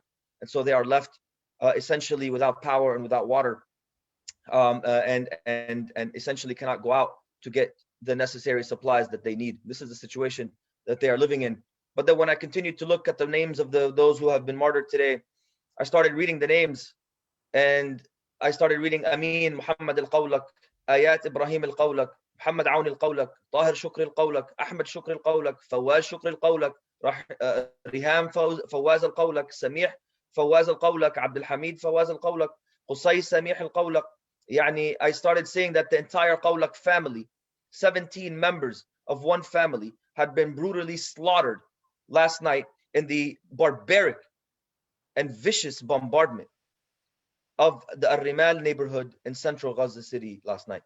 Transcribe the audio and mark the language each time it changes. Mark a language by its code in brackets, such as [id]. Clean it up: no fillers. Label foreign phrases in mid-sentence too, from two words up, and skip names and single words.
[en] And so they are left essentially without power and without water, and essentially cannot go out to get the necessary supplies that they need. This is the situation that they are living in. But then when I continued to look at the names of those who have been martyred today, I started reading the names, and I started reading Amin Muhammad al-Qawlak, Ayat Ibrahim al-Qawlak, Muhammad Aoun al-Qawlak, Tahir Shukri al-Qawlak, Ahmed Shukri al-Qawlak, Fawaz Shukri al-Qawlak, Riham Fawaz al-Qawlak, Samih Fawaz al-Qawlak, Abdulhamid Fawaz al-Qawlak, Qusay Samih al-Qawlak. Yani, I started seeing that the entire Qawlak family, 17 members of one family, had been brutally slaughtered last night in the barbaric and vicious bombardment of the Al-Rimal neighborhood in central Gaza City last night.